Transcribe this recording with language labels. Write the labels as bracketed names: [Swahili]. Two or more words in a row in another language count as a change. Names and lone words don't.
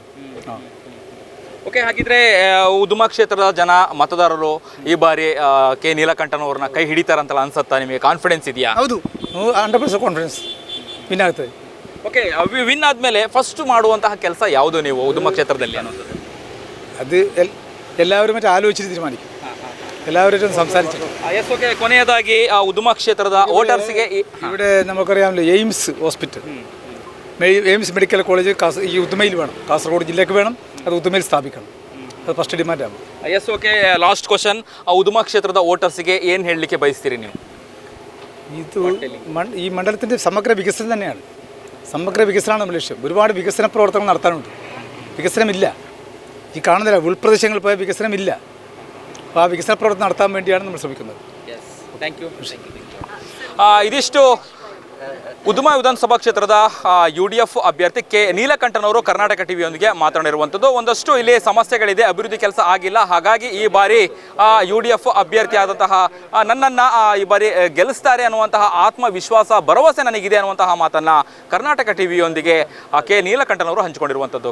[Kannada] ಓಕೆ, ಹಾಗಿದ್ರೆ ಉದುಮ ಕ್ಷೇತ್ರದ ಜನ ಮತದಾರರು ಈ ಬಾರಿ ಕೆ ನೀಲಕಂಠನವ್ರನ್ನ ಕೈ ಹಿಡಿತಾರಂತಲ್ಲ ಅನ್ಸುತ್ತಾ? ನಿಮಗೆ ಕಾನ್ಫಿಡೆನ್ಸ್ ಇದೆಯಾ? ಹೌದು, 100% ಕಾನ್ಫಿಡೆನ್ಸ್ ವಿನ್ ಆಗ್ತದೆ. ಓಕೆ, ವಿನ್ ಆದಮೇಲೆ ಫಸ್ಟ್ ಮಾಡುವಂತಹ ಕೆಲಸ ಯಾವುದು ನೀವು ಉದುಮ ಕ್ಷೇತ್ರದಲ್ಲಿ ಅನ್ನೋದು? [Malayalam] അത് എല്ലാവരും മറ്റേ ആലോചിച്ചിട്ട് തീരുമാനിക്കും, എല്ലാവരും സംസാരിച്ചിട്ട്. [Kannada] ಓಕೆ, ಕೊನೆಯದಾಗಿ ಉದುಮ ಕ್ಷೇತ್ರದ ವೋಟರ್ಸ್ಗೆ [Malayalam] ഇവിടെ നമുക്കറിയാമല്ലോ എയിംസ് ഹോസ്പിറ്റൽ, എയിംസ് മെഡിക്കൽ കോളേജ് ഈ ഉദുമയിൽ വേണം, കാസർഗോഡ് ജില്ലയ്ക്ക് വേണം, അത് ഉദുമയിൽ സ്ഥാപിക്കണം. [Kannada] ಅದು [English] first demand [Kannada] ಆಗ. ಓಕೆ, [English] last question, [Kannada] ಉದುಮ ಕ್ಷೇತ್ರದ ವೋಟರ್ಸ್ಗೆ ಏನು ಹೇಳಲಿಕ್ಕೆ ಬಯಸ್ತೀರಿ ನೀವು? [Malayalam] ഇത് ഈ മണ്ഡലത്തിൻ്റെ സമഗ്ര വികസനം തന്നെയാണ്, സമഗ്ര വികസനമാണ് നമ്മുടെ ലക്ഷ്യം. ഒരുപാട് വികസന പ്രവർത്തനങ്ങൾ നടത്താനുണ്ട്, വികസനമില്ല. ഈ കാണുന്നില്ല, ഉൾപ്രദേശങ്ങളിൽ പോയ വികസനമില്ല. അപ്പോൾ ആ വികസന പ്രവർത്തനം നടത്താൻ വേണ്ടിയാണ് നമ്മൾ ശ്രമിക്കുന്നത്. [Kannada] ಇದಿಷ್ಟು ಉದುಮ ವಿಧಾನಸಭಾ ಕ್ಷೇತ್ರದ UDF ಅಭ್ಯರ್ಥಿ ಕೆ ನೀಲಕಂಠನವರು ಕರ್ನಾಟಕ ಟಿವಿಯೊಂದಿಗೆ ಮಾತನಾಡಿರುವಂಥದ್ದು. ಒಂದಷ್ಟು ಇಲ್ಲಿ ಸಮಸ್ಯೆಗಳಿದೆ, ಅಭಿವೃದ್ಧಿ ಕೆಲಸ ಆಗಿಲ್ಲ, ಹಾಗಾಗಿ ಈ ಬಾರಿ UDF ಅಭ್ಯರ್ಥಿ ಆದಂತಹ ನನ್ನನ್ನು ಈ ಬಾರಿ ಗೆಲ್ಲಿಸ್ತಾರೆ ಅನ್ನುವಂತಹ ಆತ್ಮವಿಶ್ವಾಸ, ಭರವಸೆ ನನಗಿದೆ ಅನ್ನುವಂತಹ ಮಾತನ್ನು ಕರ್ನಾಟಕ ಟಿವಿಯೊಂದಿಗೆ ಕೆ ನೀಲಕಂಠನವರು ಹಂಚಿಕೊಂಡಿರುವಂಥದ್ದು.